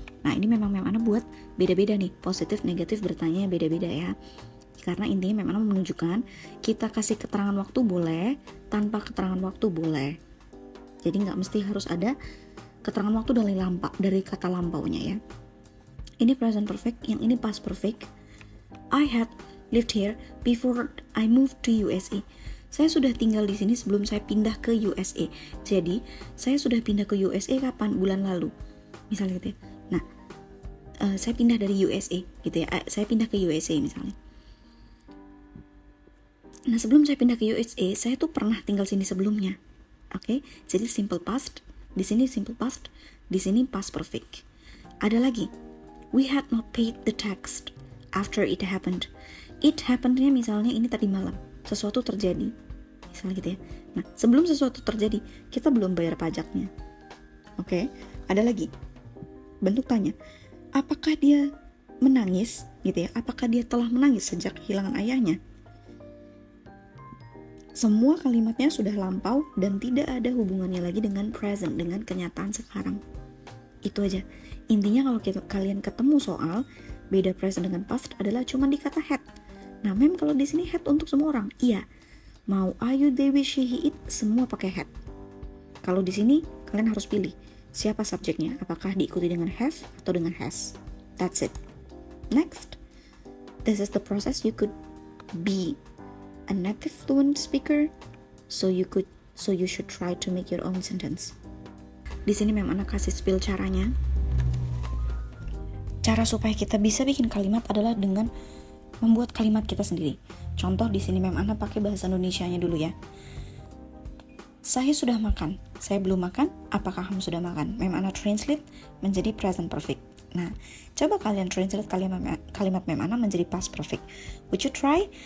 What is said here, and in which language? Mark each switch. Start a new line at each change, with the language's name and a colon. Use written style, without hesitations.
Indonesian: Nah ini memang buat beda-beda nih. Positif, negatif bertanya beda-beda ya. Karena intinya memang menunjukkan kita kasih keterangan waktu boleh, tanpa keterangan waktu boleh. Jadi nggak mesti harus ada keterangan waktu dari kata lampaunya ya. Ini present perfect, yang ini past perfect.
English: I had lived here before I moved to USA.
Indonesian: Saya sudah tinggal di sini sebelum saya pindah ke USA. Jadi saya sudah pindah ke USA kapan? Bulan lalu. Misalnya gitu ya. Nah, saya pindah dari USA gitu ya. Saya pindah ke USA misalnya. Nah, sebelum saya pindah ke USA, saya tuh pernah tinggal sini sebelumnya. Oke, jadi simple past. Di sini simple past, di sini past perfect. Ada lagi,
English: we had not paid the tax after it happened.
Indonesian: It happened-nya misalnya ini tadi malam, sesuatu terjadi, misalnya gitu ya. Nah, sebelum sesuatu terjadi, kita belum bayar pajaknya. Oke, ada lagi, bentuk tanya, apakah dia menangis, gitu ya? Apakah dia telah menangis sejak kehilangan ayahnya? Semua kalimatnya sudah lampau dan tidak ada hubungannya lagi dengan present, dengan kenyataan sekarang. Itu aja. Intinya kalau kalian ketemu soal beda present dengan past adalah cuma di kata had. Nah, kalau di sini had untuk semua orang. Iya. Mau are you, they, we, she, he, it, semua pakai had. Kalau di sini kalian harus pilih siapa subjeknya, apakah diikuti dengan have atau dengan has.
English: That's it. Next. This is the process you could be a native fluent speaker, so you should try to make your own sentence.
Indonesian: Di sini anak kasih spill caranya. Cara supaya kita bisa bikin kalimat adalah dengan membuat kalimat kita sendiri. Contoh di sini anak pakai bahasa Indonesianya dulu ya. Saya sudah makan. Saya belum makan. Apakah kamu sudah makan? anak translate menjadi present perfect. Nah, coba kalian translate kalimat anak menjadi past perfect.
English: Would you try?